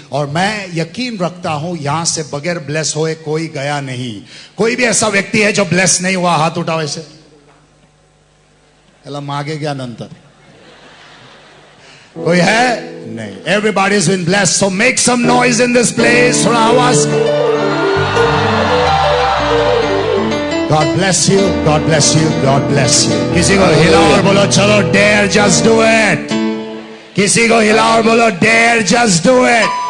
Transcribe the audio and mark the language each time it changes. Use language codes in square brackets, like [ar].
[hi] और मैं यकीन रखता हूं यहां से बगैर ब्लेस होए कोई गया नहीं. कोई भी ऐसा व्यक्ति है जो ब्लेस नहीं हुआ? हाथ उठाओ ऐसे. मागे गया नंतर कोई है? नहीं. [en] Everybody is been blessed. So make some noise in this place. [hi] थोड़ा आवाज. [en] God bless you, God bless you, God bless you. [hi] किसी को हिलाओ और बोलो चलो [en] dare just do it. [hi] किसी को हिलाओ और बोलो dare just do it.